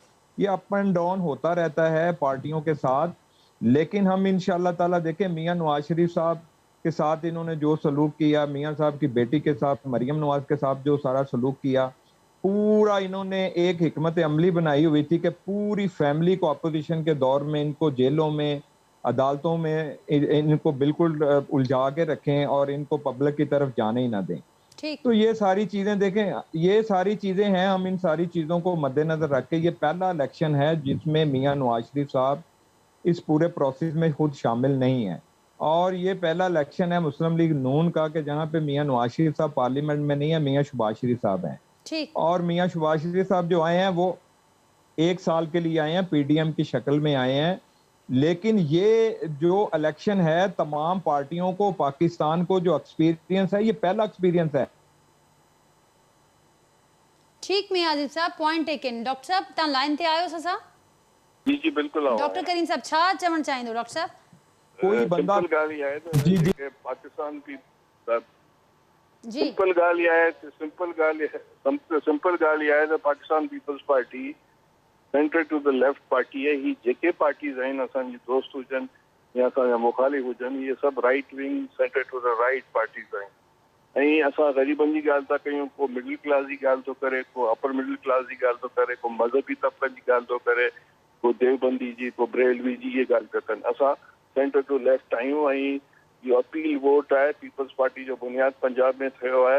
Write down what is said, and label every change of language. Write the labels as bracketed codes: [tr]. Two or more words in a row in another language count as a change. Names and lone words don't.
[ur] یہ اپ اینڈ ڈاؤن ہوتا رہتا ہے پارٹیوں کے ساتھ، لیکن ہم انشاءاللہ تعالیٰ دیکھیں میاں نواز شریف صاحب کے ساتھ انہوں نے جو سلوک کیا، میاں صاحب کی بیٹی کے ساتھ مریم نواز کے ساتھ جو سارا سلوک کیا، پورا انہوں نے ایک حکمت عملی بنائی ہوئی تھی کہ پوری فیملی کو اپوزیشن کے دور میں ان کو جیلوں میں، عدالتوں میں ان کو بالکل الجھا کے رکھیں اور ان کو پبلک کی طرف جانے ہی نہ دیں۔ ठीक। تو یہ ساری چیزیں دیکھیں، یہ ساری چیزیں ہیں، ہم ان ساری چیزوں کو مدنظر رکھ کے، یہ پہلا الیکشن ہے جس میں میاں نواز شریف صاحب اس پورے پروسیس میں خود شامل نہیں ہے، اور یہ پہلا الیکشن ہے مسلم لیگ نون کا کہ جہاں پہ میاں نواز شریف صاحب پارلیمنٹ میں نہیں ہے، میاں شہباز شریف صاحب ہیں. ठीक। اور میاں شہباز شریف صاحب جو آئے ہیں وہ 1 سال کے لیے آئے ہیں، پی ڈی ایم کی شکل میں آئے ہیں، لیکن یہ جو الیکشن ہے تمام پارٹیوں کو، پاکستان کو جو ایکسپیرینس ہے، یہ پہلا ایکسپیرینس ہے. ٹھیک میاں عادل صاحب, [en] point taken. [sd] डॉक्टर साहब तव्हां लाइन ते आयो ससा? जी जी बिल्कुल। डॉक्टर करीम साहब छा चवण चाहिंदो? [ur] ڈاکٹر صاحب کوئی بندہ سمپل گالی ہے تو جی جی پاکستان کی जी سمپل گالی ہے تو پاکستان پیپلز پارٹی [en] center to the left party [ur] ہے. [sd] ही जेके पार्टीज आहिनि असांजी दोस्त हुजनि या असांजा मुखालिफ़ हुजनि, इहे सभु [en] right wing center to the right parties [sd] आहिनि। ऐं असां ग़रीबनि जी ॻाल्हि था कयूं, को [en] middle class [sd] जी ॻाल्हि थो करे, को [en] upper middle class [sd] जी ॻाल्हि थो करे, को मज़हबी तबक़नि जी ॻाल्हि थो करे, को देवबंदी जी, को बरेलवी जी, इहे ॻाल्हि था कनि। असां [en] center to left [sd] आहियूं ऐं इहो [en] appeal vote [sd] आहे पीपल्स पार्टी जो बुनियाद पंजाब में थियो आहे।